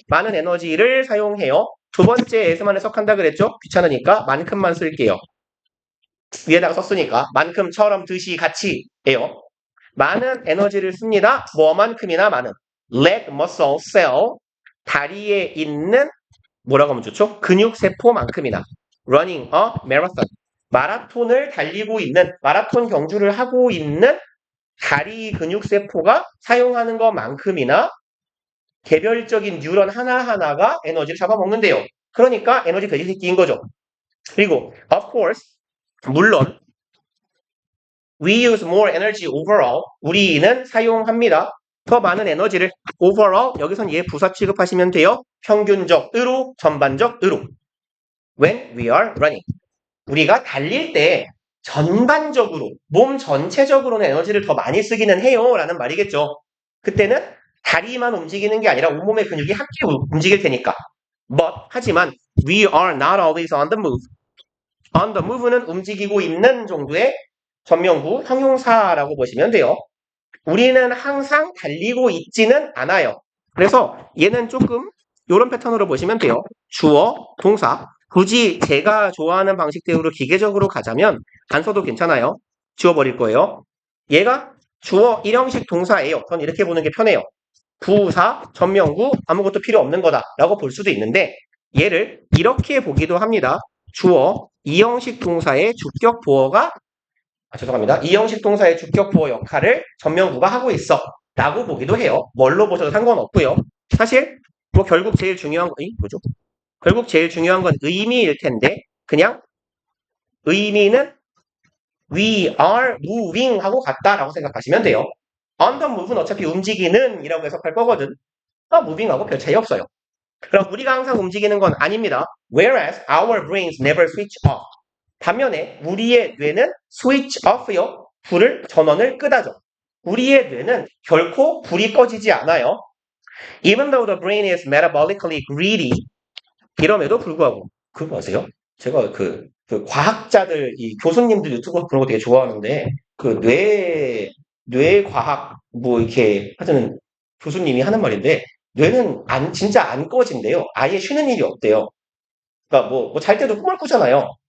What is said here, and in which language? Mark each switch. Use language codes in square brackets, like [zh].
[ko] 많은 에너지를 사용해요. 두 번째에서만 해석한다 그랬죠? 귀찮으니까 만큼만 쓸게요. 위에다가 썼으니까 만큼처럼 듯이 같이예요. 많은 에너지를 씁니다. 뭐만큼이나 많은. [en] leg muscle cell [ko] 다리에 있는 뭐라고 하면 좋죠? 근육세포만큼이나 [en] running a marathon. [ko] 마라톤을 달리고 있는, 마라톤 경주를 하고 있는 다리 근육세포가 사용하는 것만큼이나 개별적인 뉴런 하나하나가 에너지를 잡아먹는데요. 그러니까 에너지 돼지새끼인 거죠. [en] 그리고 of course, [ko] 물론 [en] we use more energy overall. [ko] 우리는 사용합니다. 더 많은 에너지를 overall, 여기선 얘 부사 취급하시면 돼요. 평균적으로, 전반적으로. [en] When we are running. [ko] 우리가 달릴 때 전반적으로, 몸 전체적으로는 에너지를 더 많이 쓰기는 해요. 라는 말이겠죠. 그때는 다리만 움직이는 게 아니라 온몸의 근육이 함께 움직일 테니까. [en] But, [ko] 하지만 [en] we are not always on the move. [ko] On the move는 움직이고 있는 정도의 전명구 형용사라고 보시면 돼요. 우리는 항상 달리고 있지는 않아요. 그래서 얘는 조금 이런 패턴으로 보시면 돼요. 주어, 동사. 굳이 제가 좋아하는 방식대로 기계적으로 가자면 안 써도 괜찮아요. 지워버릴 거예요. 얘가 주어 1형식 동사예요. 전 이렇게 보는 게 편해요. 부사, 전명구, 아무것도 필요 없는 거다라고 볼 수도 있는데 얘를 이렇게 보기도 합니다. 주어 2형식 동사의 주격 보어가 죄송합니다. 2형식 동사의 주격 보어 역할을 전명구가 하고 있어 라고 보기도 해요. 뭘로 보셔도 상관없고요. 사실 뭐 결국 제일 중요한 거 뭐죠? 결국 제일 중요한 건 의미일 텐데 그냥 의미는 [en] we are moving [ko] 하고 같다라고 생각하시면 돼요. on the move는 어차피 움직이는 이라고 해석할 거거든. moving하고 별 차이 없어요. 그럼 우리가 항상 움직이는 건 아닙니다. [en] Whereas our brains never switch off. [ko] 반면에 우리의 뇌는 switch off요. 전원을 끄다죠. 우리의 뇌는 결코 불이 꺼지지 않아요. [en] Even though the brain is metabolically greedy. [ko] 이럼에도 불구하고 그거 아세요? 제가 그 과학자들 이 교수님들 유튜브 그런 거 되게 좋아하는데 그 뇌과학 뭐 이렇게 하여튼 교수님이 하는 말인데 뇌는 진짜 안 꺼진대요. 아예 쉬는 일이 없대요. 그러니까 뭐 잘 때도 꿈을 꾸잖아요.